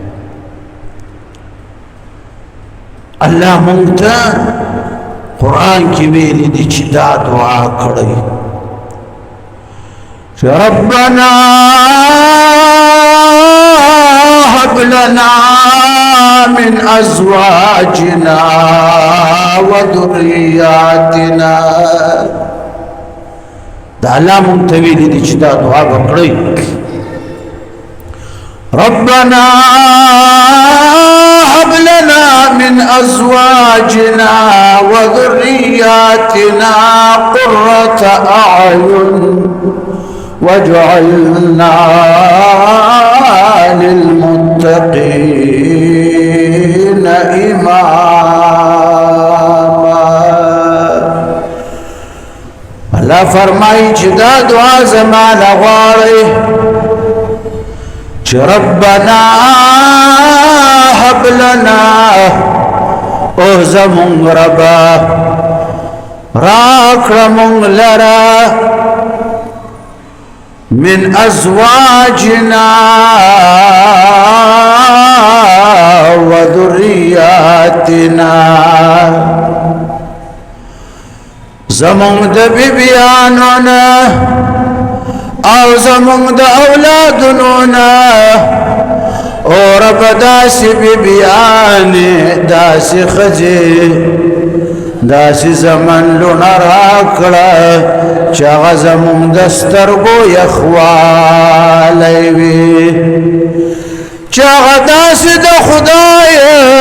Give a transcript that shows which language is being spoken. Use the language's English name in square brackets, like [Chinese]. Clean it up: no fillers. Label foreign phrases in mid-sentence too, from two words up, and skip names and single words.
[Pashto] الله مونږ ته قرآن کې ویلي دي چې دا دعا کړی چې ربنا [Arabic] هب لنا من ازواجنا وذرياتنا [Pashto] دا الله مونږ ته ویلي دي چې دا دعا وکړئ [Arabic] ربنا هب لنا من ازواجنا وذرياتنا قرة اعين واجعلنا للمتقين اماما [Pashto] الله فرمایي چې دا دعا زمانه غواړي چې [Arabic] ربنا هب لنا [Pashto] او زمون ربا راکړه مونږ لرا [Arabic] من ازواجنا وذرياتنا [Pashto] زمون د بیبیانو نه او زمون د اولادونو نه او رب داسې بیبیانې داسې ښځې داسې زمن لونه راکړه چې هغه زمونږ د سترګو یخوالی وي چې هغه داسې د خدایه